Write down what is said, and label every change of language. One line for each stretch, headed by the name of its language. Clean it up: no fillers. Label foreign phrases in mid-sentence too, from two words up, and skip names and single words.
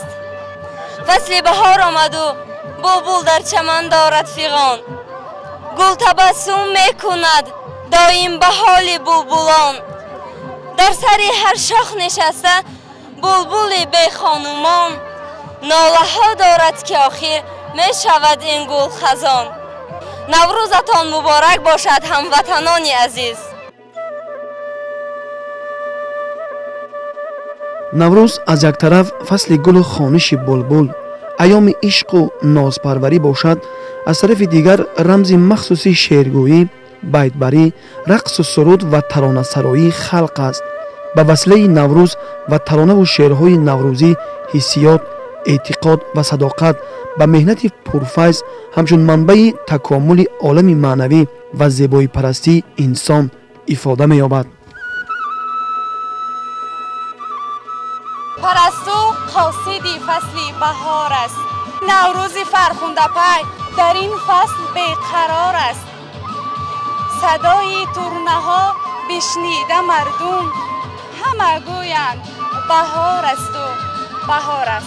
Persian: فصل بهار آمد و بلبل در چمن دارد فیغان، گل تبسم میکند دایم به حال بلبلان. در سر هر شاخ نشسته بلبل بی خانومان، ناله ها دارد که آخر می شود این گل خزان. نوروزتان مبارک باشد هموطنان عزیز.
Tajik: наврӯз аз як тараф фасли гулу хониши булбул, айёми ишқу нозпарварӣ бошад, аз тарафи дигар рамзи махсуси шеъргӯӣ, байтбарӣ, рақсу суруд ва таронасароии халқ аст. ба василаи наврӯз ва таронаву шеърҳои наврӯзӣ ҳиссиёт, эътиқод ва садоқат ба меҳнати пурфайз ҳамчун манбаи такомули олами маънавӣ ва зебоипарастии инсон ифода меёбад.
Persian: پرستو قاصدی فصل بهار است، نوروز فرخنده پی در این فصل بیقرار است. صدای ترنه ها بشنیده مردم، همه گویند بهار است و بهار است.